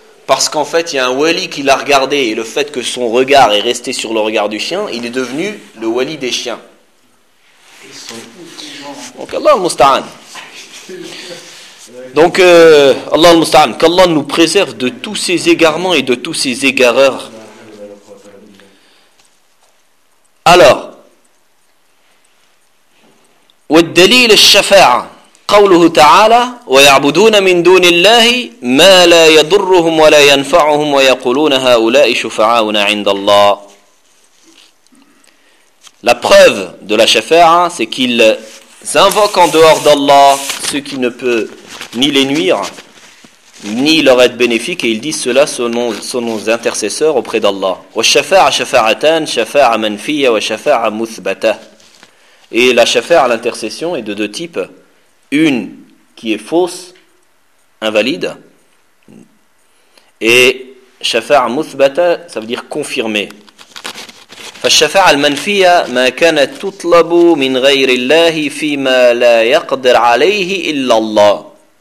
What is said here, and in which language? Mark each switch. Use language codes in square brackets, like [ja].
[fr] Parce qu'en fait, il y a un wali qui l'a regardé et le fait que son regard est resté sur le regard du chien, il est devenu le wali des chiens. Donc, Allah al-Musta'an. Donc, Allah al-Musta'an, qu'Allah nous préserve de tous ces égarements et de tous ces égareurs. [ar] Alors, والدليل الشفاعة قوله تعالى ويعبدون من دون الله ما لا يضرهم ولا ينفعهم ويقولون هؤلاء شفعاؤنا عند الله. [fr] La preuve de la shafa'a, c'est qu'ils invoquent en dehors d'Allah ce qui ne peut ni les nuire, ni leur être bénéfique, et ils disent cela sont nos intercesseurs auprès d'Allah. [ar] Wa shafa'a shafa'atan, shafa'a manfiya wa shafa'a muthbata. [fr] Et la shafa'a, l'intercession, est de deux types. Une qui est fausse, invalide, et [ar] shafa'a muthbata, [fr] ça veut dire confirmée. [ar] فالشفاعه المنفيه ما كانت تطلب من غير الله فيما لا يقدر عليه الا الله.